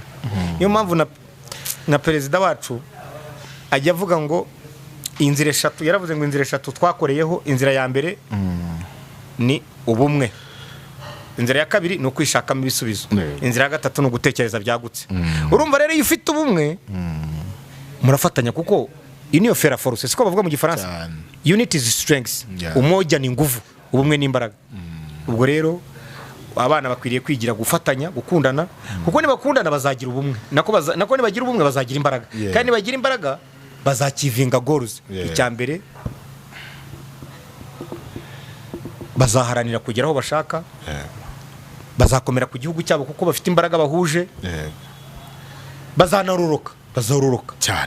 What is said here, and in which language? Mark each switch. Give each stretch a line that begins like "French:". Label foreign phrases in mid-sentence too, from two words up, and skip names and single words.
Kinyarwanda: Niyo mpamvu na perezida wacu ajya avuga ngo inzira eshatu, yaravuze ngo inzira eshatu twakoreyeho. Inzira ya mbere ni ubumwe, inzira ya kabiri ni ukwishakamo ibisubizo, inzira ya gatatu ni ugutekereza byagutse. Urumva rero iyo ufite ubumwe murafatanya, kuko
French: union fait la force,
Kinyarwanda: siko bavuga mu Gifaransa.
English: Unity is strength.
Swahili: Umoja ni nguvu,
Kinyarwanda: ubumwe ni imbaraga. Ubwo rero abana bakwiriye kwigira gufatanya, gukundana, kuko nibakundana bazagira ubumwe, nako nibagira ubumwe bazagira imbaraga, kandi nibagira imbaraga bazakivinga goals. Icyambere bazaharanira kugera aho bashaka, bazakomera ku gihugu cyabo kuko bafite imbaraga bahuje, bazanaroroka cyane.